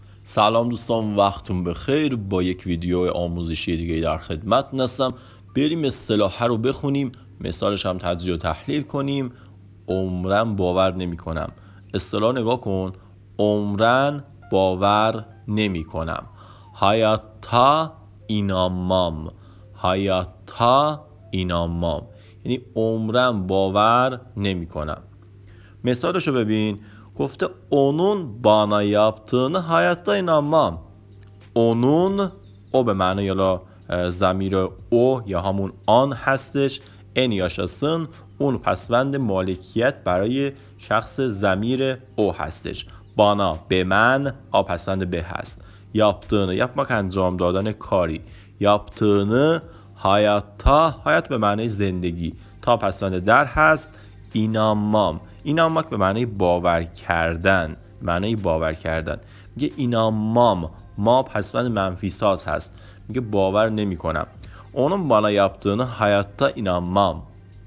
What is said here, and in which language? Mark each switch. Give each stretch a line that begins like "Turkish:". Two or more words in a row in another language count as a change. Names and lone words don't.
Persian: سلام دوستان، وقتتون بخیر. با یک ویدیو آموزشی دیگه در خدمتتون هستم. بریم اصطلاح رو بخونیم، مثالش هم تجزیه و تحلیل کنیم. عمرن باور نمی کنم. اصطلاح نگاه کن. عمرن باور نمی کنم.
Turkish: hayatta inanmam. hayatta inanmam
Persian: یعنی عمرن باور نمی کنم. مثالشو ببین. گفته
Turkish: onun bana yaptığını hayatta inanmam. onun o
Persian: به معنی یالا ضمیر او یا همون آن هستش. ان یاشاسın اون پسوند مالکیت برای شخص ضمیر او هستش. bana به من آ پسوند به هست.
Turkish: yaptığını yapmak
Persian: انجام دادن کاری.
Turkish: yaptığını hayatta hayat
Persian: به معنی زندگی تا پسوند در هست. inanmam اینامک به معنی باور کردن. میگه inanmam ما پسوند منفی ساز هست. میگه باور نمی کنم.
Turkish: onun bana yaptığını hayatta inanmam.